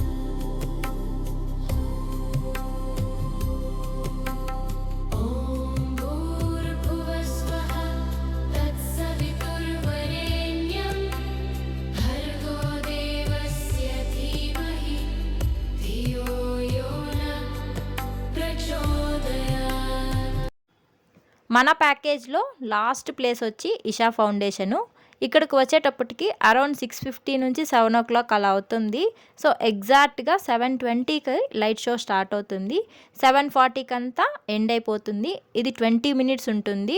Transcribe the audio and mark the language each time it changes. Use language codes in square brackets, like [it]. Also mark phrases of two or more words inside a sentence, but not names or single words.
[sa] ॐ भूर्भुवस्वः तत्सवितुर्वरेण्यं भर्गो देवस्य धीमहि धियो यो न प्रचोदयात्। [te] మన ప్యాకేజ్లో [en] last place [te] వచ్చి ఇషా ఫౌండేషను. ఇక్కడికి వచ్చేటప్పటికి అరౌండ్ 6:50 నుంచి 7 o'clock అలా అవుతుంది. సో ఎగ్జాక్ట్గా 7:20కి [en] light show start [te] అవుతుంది. 7:40కి అంతా ఎండ్ అయిపోతుంది. ఇది 20 minutes ఉంటుంది.